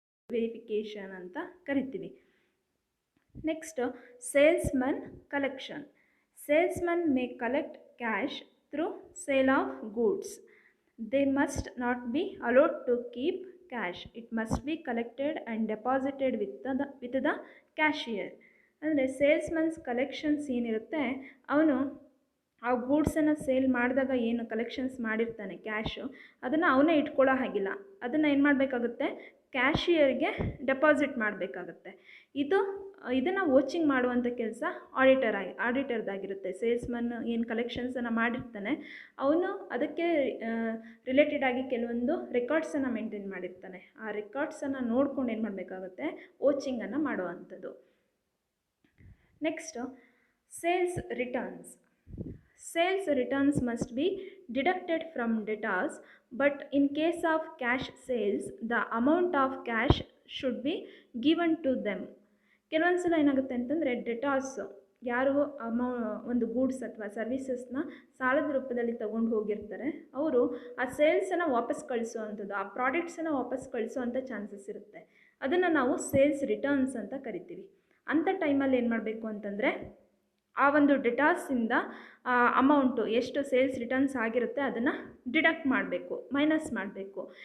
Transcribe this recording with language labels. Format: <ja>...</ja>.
<kn>Verification ಅಂತ ಕರಿತೀವಿ.</kn> <en>Next, salesman collection. Salesman may collect cash through sale of goods. They must not be allowed to keep cash. It must be collected and deposited with the cashier.</en> <kn>ಅಂದರೆ ಸೇಲ್ಸ್ಮನ್ಸ್ collections ಏನಿರುತ್ತೆ ಅವನು ಆ ಗೂಡ್ಸನ್ನು sale ಮಾಡಿದಾಗ ಏನು collections ಮಾಡಿರ್ತಾನೆ cash, ಅದನ್ನು ಅವನೇ ಇಟ್ಕೊಳ್ಳೋ ಹಾಗಿಲ್ಲ. ಅದನ್ನು ಏನು ಮಾಡಬೇಕಾಗುತ್ತೆ, ಕ್ಯಾಶಿಯರ್ಗೆ ಡೆಪಾಸಿಟ್ ಮಾಡಬೇಕಾಗತ್ತೆ. ಇದನ್ನು ವಾಚಿಂಗ್ ಮಾಡುವಂಥ ಕೆಲಸ ಆಡಿಟರ್ದಾಗಿರುತ್ತೆ. ಸೇಲ್ಸ್ಮನ್ ಏನು ಕಲೆಕ್ಷನ್ಸನ್ನು ಮಾಡಿರ್ತಾನೆ ಅವನು ಅದಕ್ಕೆ ರಿಲೇಟೆಡ್ ಆಗಿ ಕೆಲವೊಂದು ರೆಕಾರ್ಡ್ಸನ್ನು ಮೇಂಟೈನ್ ಮಾಡಿರ್ತಾನೆ. ಆ ರೆಕಾರ್ಡ್ಸನ್ನು ನೋಡ್ಕೊಂಡು ಏನು ಮಾಡಬೇಕಾಗುತ್ತೆ, ವಾಚಿಂಗನ್ನು ಮಾಡುವಂಥದ್ದು.</kn> <en>Next, sales returns. Sales returns must be deducted from debtors, but in case of cash sales, the amount of cash should be given to them.</en> <kn>ಕೆಲವೊಂದು ಸಲ ಏನಾಗುತ್ತೆ ಅಂತಂದರೆ, ಡೆಟಾರ್ಸ್ ಯಾರು ಒಂದು ಗೂಡ್ಸ್ ಅಥವಾ ಸರ್ವಿಸಸ್ನ ಸಾಲದ ರೂಪದಲ್ಲಿ ತೊಗೊಂಡು ಹೋಗಿರ್ತಾರೆ, ಅವರು ಆ ಸೇಲ್ಸನ್ನು ವಾಪಸ್ ಕಳಿಸುವಂಥದ್ದು, ಆ ಪ್ರಾಡಕ್ಟ್ಸನ್ನು ವಾಪಸ್ ಕಳಿಸುವಂಥ ಚಾನ್ಸಸ್ ಇರುತ್ತೆ. ಅದನ್ನು ನಾವು ಸೇಲ್ಸ್ ರಿಟರ್ನ್ಸ್ ಅಂತ ಕರಿತೀವಿ. ಅಂಥ ಟೈಮಲ್ಲಿ ಏನು ಮಾಡಬೇಕು ಅಂತಂದರೆ, ಆ ಒಂದು ಡೆಟಾರ್ಸಿಂದ ಅಮೌಂಟು ಎಷ್ಟು ಸೇಲ್ಸ್ ರಿಟರ್ನ್ಸ್ ಆಗಿರುತ್ತೆ ಅದನ್ನು ಡಿಡಕ್ಟ್ ಮಾಡಬೇಕು, ಮೈನಸ್ ಮಾಡಬೇಕು.</kn>